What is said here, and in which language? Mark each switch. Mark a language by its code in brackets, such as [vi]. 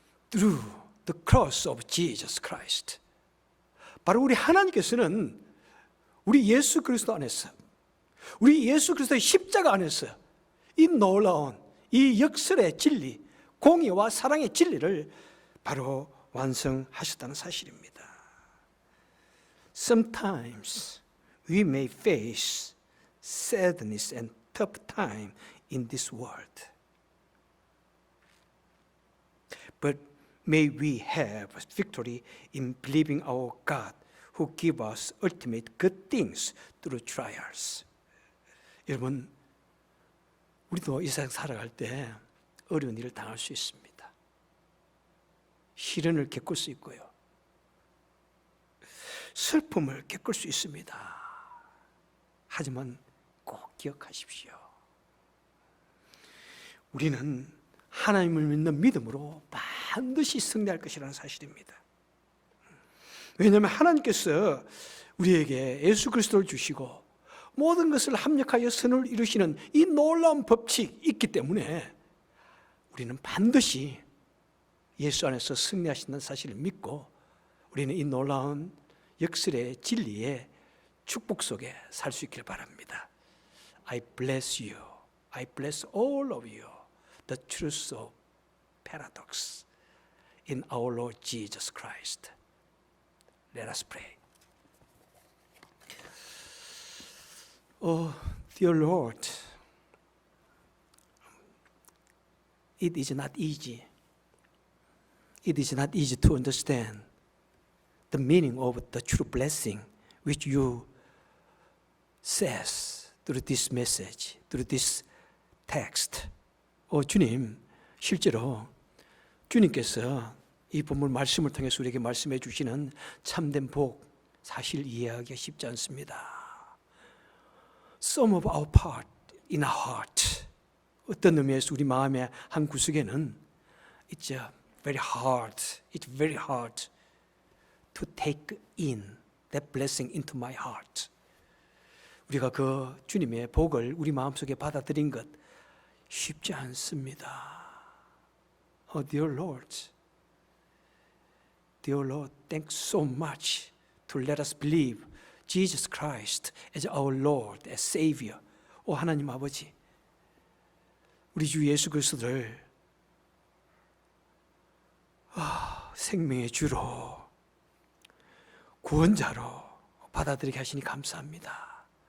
[en] Through the cross of Jesus Christ. [ko] 바로 우리 하나님께서는 우리 예수 그리스도 안에서, 우리 예수 그리스도의 십자가 안에서 이 놀라운 이 역설의 진리, 공의와 사랑의 진리를 바로 완성하셨다는 사실입니다. [en] Sometimes we may face sadness and tough time in this world. But may we have victory in believing our God who give us ultimate good things through trials. [ko] 여러분, 우리도 이 세상 살아갈 때 어려운 일을 당할 수 있습니다. 시련을 겪을 수 있고요. 슬픔을 겪을 수 있습니다. 하지만 꼭 기억하십시오. 우리는 하나님을 믿는 믿음으로 반드시 승리할 것이라는 사실입니다. 왜냐하면 하나님께서 우리에게 예수 그리스도를 주시고 모든 것을 합력하여 선을 이루시는 이 놀라운 법칙이 있기 때문에 우리는 반드시 예수 안에서 승리하신다는 사실을 믿고 우리는 이 놀라운 역설의 진리의 축복 속에 살 수 있기를 바랍니다. [en] I bless you. I bless all of you. The truth of paradox in our Lord Jesus Christ. Let us pray. Oh, dear Lord, it is not easy. It is not easy to understand the meaning of the true blessing which you says through this message, through this text. [ko] 주님, 실제로 주님께서 이 본문 말씀을 통해서 우리에게 말씀해 주시는 참된 복, 사실 이해하기가 쉽지 않습니다. [en] Some of our part in our heart, [ko] 어떤 의미에서 우리 마음의 한 구석에는 [en] it's very hard to take in that blessing into my heart. [ko] 우리가 그 주님의 복을 우리 마음속에 받아들인 것 쉽지 않습니다. [en] Oh, dear Lord, thanks so much to let us believe Jesus Christ as our Lord, as Savior. [ko] 하나님 아버지, 우리 주 예수 그리스도를 생명의 주로, 구원자로 받아들이게 하시니 감사합니다.